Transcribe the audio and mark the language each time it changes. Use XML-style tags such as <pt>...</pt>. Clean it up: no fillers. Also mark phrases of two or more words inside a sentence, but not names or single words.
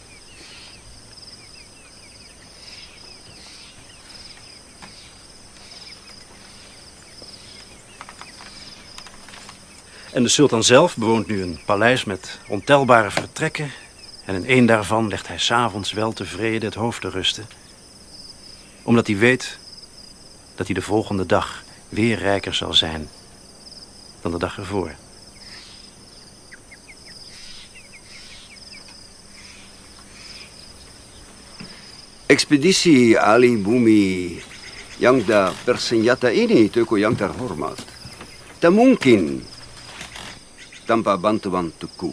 <nl>En de sultan zelf bewoont nu een paleis met ontelbare vertrekken. En in één daarvan legt hij 's avonds wel tevreden het hoofd te rusten. Omdat hij weet dat hij de volgende dag weer rijker zal zijn dan de dag ervoor.</nl> <id>Ekspedisi Ali Bumi yang bersenjata ini, Tuku yang terhormat, tak mungkin tanpa bantuan Tuku.</id>